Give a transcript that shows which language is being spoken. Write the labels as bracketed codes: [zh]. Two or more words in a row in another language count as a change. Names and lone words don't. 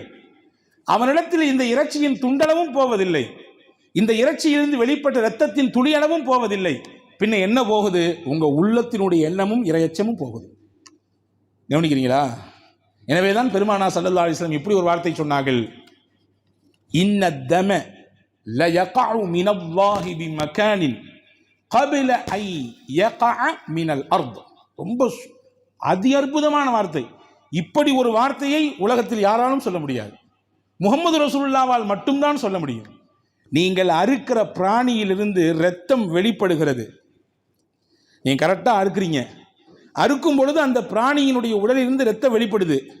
[ta] அவனிடத்தில் இந்த இறைச்சியின் துண்டளவும் போவதில்லை, இந்த இறைச்சியிலிருந்து வெளிப்பட்ட இரத்தத்தின் துளியளவும் போவதில்லை. பின்ன என்ன போகுது? உங்க உள்ளத்தினுடைய எண்ணமும் இறையச்சமும் போகுது. கவனிக்கிறீங்களா? எனவேதான் பெருமானா [ar] صلى الله عليه وسلم [ta] இப்படி ஒரு வார்த்தை சொன்னார்கள், [ar] إن الدم ليقع من الله بمكان قبل أن يقع من الأرض. [ta] ரொம்ப அதி அற்புதமான வார்த்தை. இப்படி ஒரு வார்த்தையை உலகத்தில் யாராலும் சொல்ல முடியாது. முஹம்மது ரசூலுல்லாஹ்வால் மட்டும்தான் சொல்ல முடியும். நீங்கள் அறுக்கிற பிராணியிலிருந்து இரத்தம் வெளிப்படுகிறது. நீங்க கரெக்டாக அறுக்கிறீங்க, அறுக்கும் பொழுது அந்த பிராணியினுடைய உடலிலிருந்து இரத்தம் வெளிப்படுது.